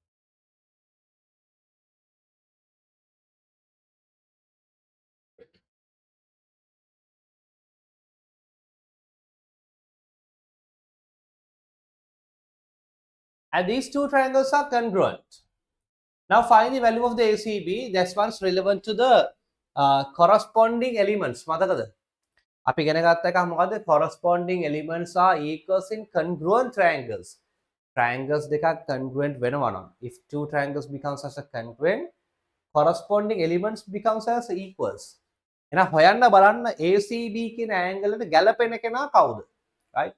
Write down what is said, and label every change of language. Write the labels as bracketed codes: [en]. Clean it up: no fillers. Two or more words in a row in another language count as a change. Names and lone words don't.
[en] And these two triangles are congruent. Now find the value of the ACB. That's one's relevant to the corresponding elements. [si] මතකද? අපි ඉගෙන ගත්ත එක මොකද්ද? [en] Corresponding elements are equals in congruent triangles. [si] Triangles දෙකක් congruent වෙනවා නම්, [en] if two triangles becomes as a congruent, corresponding elements becomes as equals. [si] එහෙනම් හොයන්න බලන්න ACB කියන angle එකට ගැලපෙන කෙනා කවුද? [en] Right?